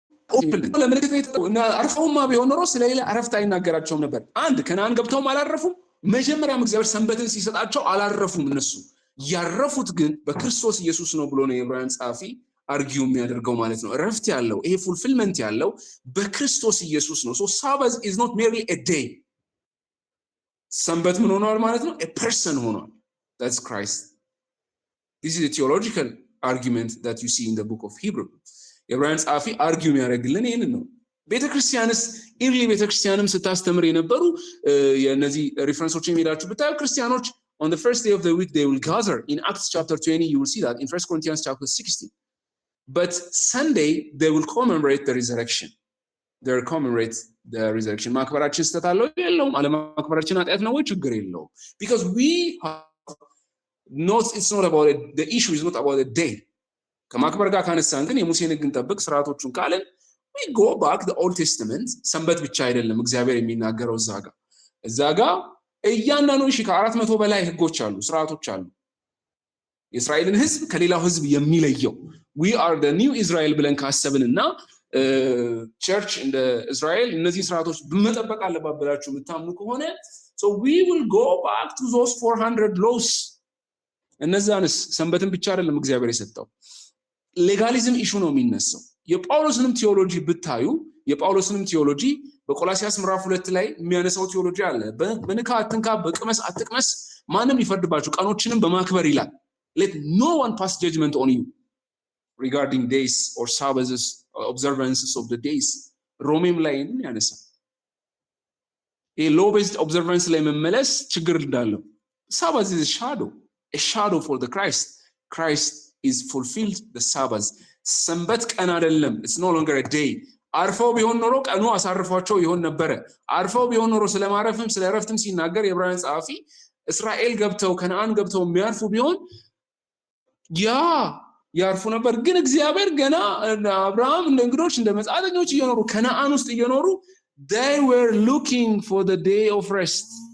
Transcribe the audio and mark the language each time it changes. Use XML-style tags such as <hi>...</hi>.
<am>ኦፕን ለምልክት ነው አርፈውማ ቢሆን ኖሮ ስለሌላ አረፍት አይናገራቸውም ነበር። አንድ ከነዓን ገብተውም አላረፉም። መጀመሪያም እግዚአብሔር ሰንበትን ሲሰጣቸው አላረፉም። እነሱ ያረፉት ግን በክርስቶስ ኢየሱስ ነው ብሎ ነው የዕብራውያን ጸሐፊ አርጊው የሚያደርገው ማለት ነው። እረፍት ያለው ይሄ ፉልፊልመንት ያለው በክርስቶስ ኢየሱስ ነው።</am> <en>ሶ ሳባዝ ኢዝ ኖት ሜርሊ ኤ ዴይ።</en> <am>ሰንበት ምን ሆኗል ማለት ነው?</am> <en>ኤ ፐርሰን</en> <am>ሆኗል።</am> <en>that's Christ. This is a theological argument that you see in the book of Hebrew.</en> <am>የዕብራውያን ጸሐፊ አርጊው የሚያደርግልን ይሄንን ነው። ቤተክርስቲያንስ ኢርሊ ቤተክርስቲያንም ስታስተምር የነበሩ የነዚህ ሪፈረንሶች የሚሄዳችሁ ብታዩ ክርስቲያኖች</am> <en>on the first day of the week they will gather. In Acts chapter 20 you will see that. In 1 Corinthians chapter 16. But Sunday they will commemorate the resurrection. They will commemorate the resurrection.</en> <am>ማክበራችን ስተታለው የለውም። አለማክበራችን ኃጢአት ነው ወይ? ችግር የለውም።</am> <en>Because we have it's not about it. The issue is not about the day.</en> <am>ከማክበር ጋር ካነሳን ግን የሙሴን ሕግን ጠብቅ ስርዓቶቹን ካለን</am> <en>we go back the Old Testament.</en> <am>ሰንበት ብቻ አይደለም እግዚአብሔር የሚናገረው እዛ ጋር እያንዳንዱ ከ400 በላይ ሕጎች አሉ፣ ስርዓቶች አሉ። የእስራኤልን ሕዝብ ከሌላው ሕዝብ የሚለየው</am> <en>we are the new Israel</en> <am>ብለን ካሰብንና ቸርች እንደ እስራኤል እነዚህ ስርዓቶች በመጠበቅ አለባበላችሁ የምታምኑ ከሆነ</am> <en>so we will go back to those 400 laws.</en> <am>እነዛንስ ሰንበትን ብቻ አይደለም እግዚአብሔር የሰጠው። ሌጋሊዝም ኢሹ ነው የሚነሳው። የጳውሎስንም ቲዮሎጂ ብታዩ የጳውሎስንም ቲዮሎጂ በቆላሲያስ ምዕራፍ 2 ላይ የሚያነሳው ቲዮሎጂ አለ። በንካ አትንካ፣ በቅመስ አትቅመስ፣ ማንም ይፈርድባችሁ፣ ቀኖችንም በማክበር ይላል።</am> <en>let no one pass judgment on you regarding days or Sabbaths or observances of the days.</en> <am>ሮሜም ላይ ምን ያነሳል? ይሄ</am> <en>law based observance</en> <am>ላይ መመለስ ችግር እንዳለው።</am> <en>Sabbath is a shadow for the Christ. Christ is fulfilled the Sabbath.</en> <am>ሰንበት ቀን አይደለም.</am> <en>It's no longer a day.</en> <am>አርፈው ቢሆን ኖሮ ቀኑ አሳርፏቸው ይሆን ነበር። አርፈው ቢሆን ኖሮ ስለማረፍም ስለረፍትም ሲናገር የዕብራውያን ጸሐፊ እስራኤል ገብተው ከነዓን ገብተው የሚያርፉ ቢሆን ያርፉ ነበር። ግን እግዚአብሔር ገና አብርሃም እንደ እንግዶች እንደ መጻተኞች እየኖሩ ከነዓን ውስጥ እየኖሩ</am> <en>they were looking for the day of rest.</en>